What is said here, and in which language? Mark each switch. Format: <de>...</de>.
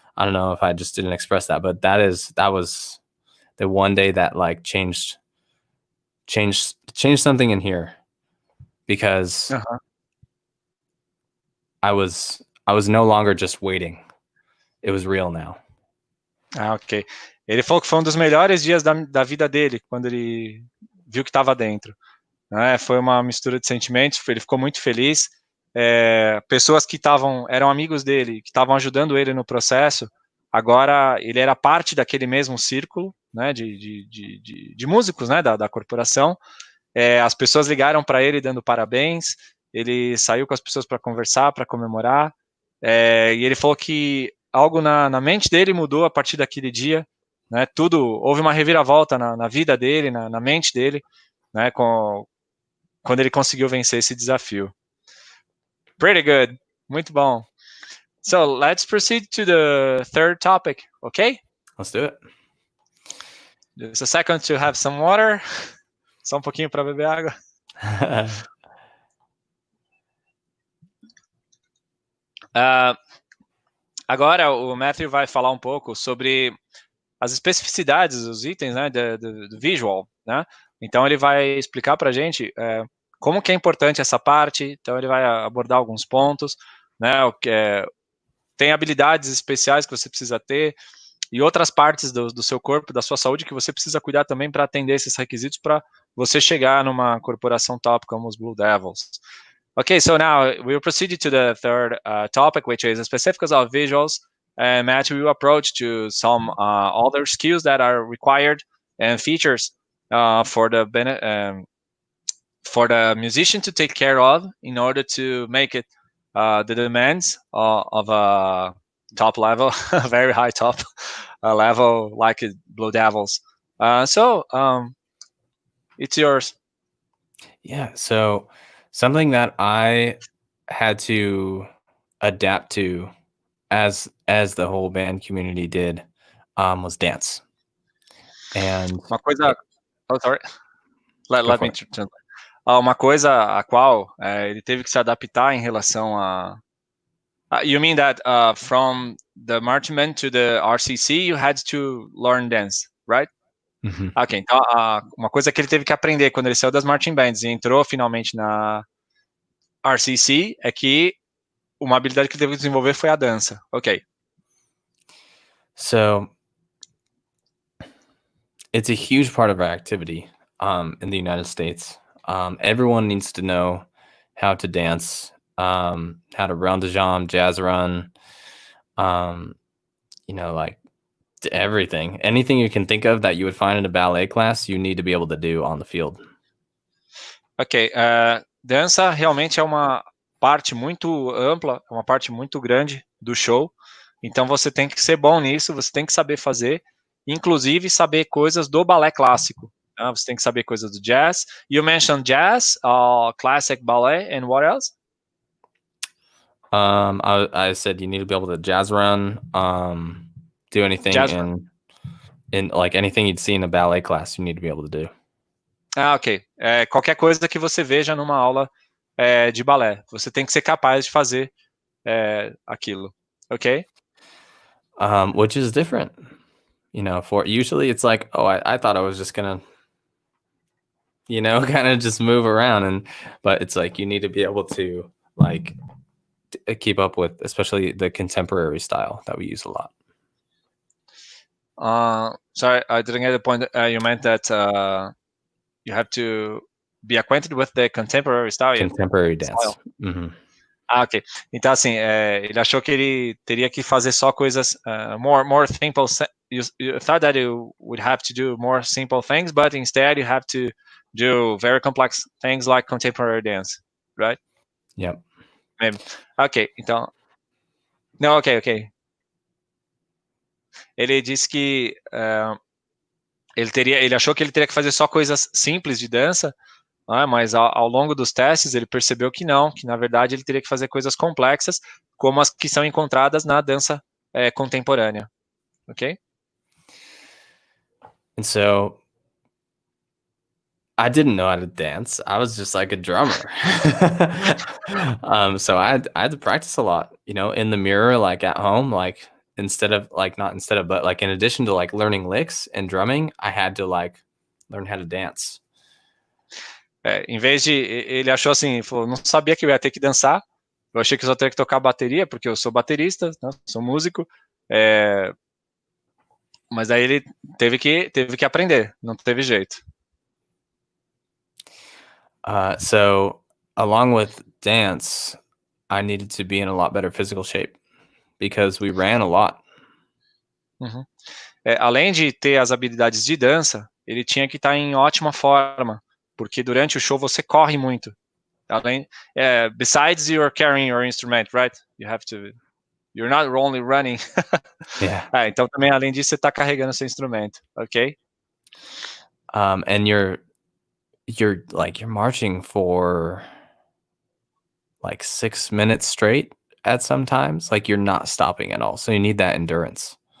<en>I don't know if I just didn't express that, but that was the one day that like changed something in here, because I was no longer just waiting. It was real now. Ok.</en> <pt>Ele falou que foi um dos melhores dias da vida dele, quando ele viu que estava dentro. Foi uma mistura de sentimentos, ele ficou muito feliz. Pessoas que eram amigos dele, que estavam ajudando ele no processo, agora ele era parte daquele mesmo círculo, né, de músicos, né, da corporação. As pessoas ligaram para ele dando parabéns, ele saiu com as pessoas para conversar, para comemorar, e ele falou que algo na mente dele mudou a partir daquele dia, né, houve uma reviravolta na vida dele, na mente dele, né, quando ele conseguiu vencer esse desafio.</pt> <en>Pretty good,</en> <pt>muito bom.</pt> <en>So let's proceed to the third topic, okay? Let's do it. Just a second to have some water.</en> <pt>Só um pouquinho para beber água. Agora o Matthew vai falar um pouco sobre as especificidades dos itens, né, do visual, né? Então ele vai explicar para a gente como que é importante essa parte. Então ele vai abordar alguns pontos, né? Tem habilidades especiais que você precisa ter e outras partes do seu corpo, da sua saúde, que você precisa cuidar também para atender esses requisitos para você chegar numa corporação top como os BlueDevils.</pt> <en>Okay, so now we'll proceed to the third topic, which is the specifics of visuals. And Matthew will approach to some other skills that are required and features for the musician to take care of in order to make it the demands of a top level, a very high top level like BlueDevils. So it's yours. Yeah, so something that I had to adapt to as the whole band community did was dance. And</en> <pt>uma coisa,</pt> <en>sorry, let me translate.</en> <pt>Uma coisa a qual ele teve que se adaptar em relação a</pt> <en>you mean that from the marching band to the RCC you had to learn dance, right?</en> <pt>Ok, então uma coisa que ele teve que aprender quando ele saiu das marching bands e entrou finalmente na RCC é que uma habilidade que ele teve que desenvolver foi a dança. Ok.</pt> <en>So it's a huge part of our activity in the United States. Everyone needs to know how to dance, how to run the jam, jazz run, like everything. Anything you can think of that you would find in a ballet class, you need to be able to do on the field.</en> <pt>Ok, dança realmente é uma parte muito ampla, uma parte muito grande do show. Então você tem que ser bom nisso, você tem que saber fazer, inclusive saber coisas do balé clássico. Você tem que saber coisas do jazz.</pt> <en>You mentioned jazz, classic ballet, and what else? I said you need to be able to jazz run, do anything in like anything you'd see in a ballet class, you need to be able to do. Ok.</en> <pt>Qualquer coisa que você veja numa aula de balé, você tem que ser capaz de fazer aquilo.</pt> <en>Okay? Which is different. For usually it's like, oh, I thought I was just gonna, kind of just move around, but it's like you need to be able to like keep up with, especially the contemporary style that we use a lot. Sorry, I didn't get the point. You meant that you have to be acquainted with the contemporary style. Contemporary dance. Ah, ok.</en> <pt>Então, assim, ele achou que ele teria que fazer só coisas</pt> <en>more simple. You thought that you would have to do more simple things, but instead you have to do very complex things like contemporary dance, right? Yep. Maybe.</en> <pt>Ok, então... Não, ok. Ele disse que ele achou que ele teria que fazer só coisas simples de dança, mas ao longo dos testes ele percebeu que não, que na verdade ele teria que fazer coisas complexas, como as que são encontradas na dança contemporânea, ok?</pt> <en>And so I didn't know how to dance. I was just like a drummer. So I had to practice a lot, you know, in the mirror, like at home, like but like in addition to like learning licks and drumming, I had to like learn how to dance.</en> <pt>Em vez de, ele achou assim, falou, não sabia que eu ia ter que dançar, eu achei que eu só teria que tocar bateria, porque eu sou baterista, né, sou músico, mas aí ele teve que aprender, não teve jeito.</pt> <en>So along with dance, I needed to be in a lot better physical shape because we ran a lot.</en> <pt>Além de ter as habilidades de dança, ele tinha que estar em ótima forma, porque durante o show você corre muito.</pt> <en>Besides you're carrying your instrument, right? You're not only running. Yeah.</en> <pt>Então também além disso você está carregando seu instrumento, ok?</pt> <en>And you're marching for like 6 minutes straight at some times, like you're not stopping at all. So you need that endurance.</en>